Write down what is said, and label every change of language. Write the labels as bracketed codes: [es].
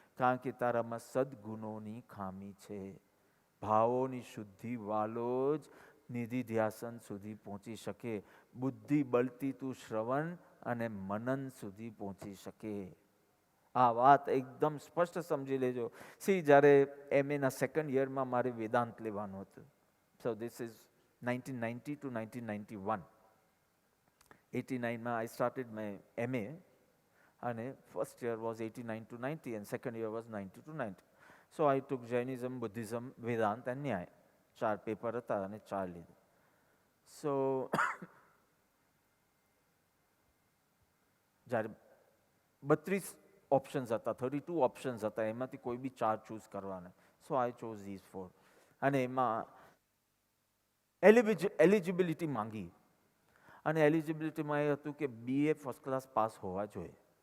[gu] કારણ કે તારામાં સદગુણોની ખામી છે. ભાવોની શુદ્ધિ વાલો જ નિધિ ધ્યાસન સુધી પહોંચી શકે. બુદ્ધિ બળથી તું શ્રવણ અને મનન સુધી પહોંચી શકે. આ વાત એકદમ સ્પષ્ટ સમજી લેજો. જ્યારે MA ના સેકન્ડ યરમાં મારે વેદાંત લેવાનું હતું. [en] So this is 1990 to 1991. 89 I started my MA and first year was 89 to 90 and second year was 90 to 90. So I took Jainism, Buddhism, Vedant and Nyaya. [gu] 4 paper હતા અને 4 લીધું. સો જ્યારે 32 ઓપ્શન્સ હતા, 32 ઓપ્શન્સ હતા, એમાંથી કોઈ બી 4 ચૂઝ કરવાના. સો આઈ ચોઝ ધીઝ 4. અને એમાં એલિજિબિલિટી માંગી, અને એલિજિબિલિટીમાં એ હતું કે BA ફર્સ્ટ ક્લાસ પાસ હોવા જોઈએ.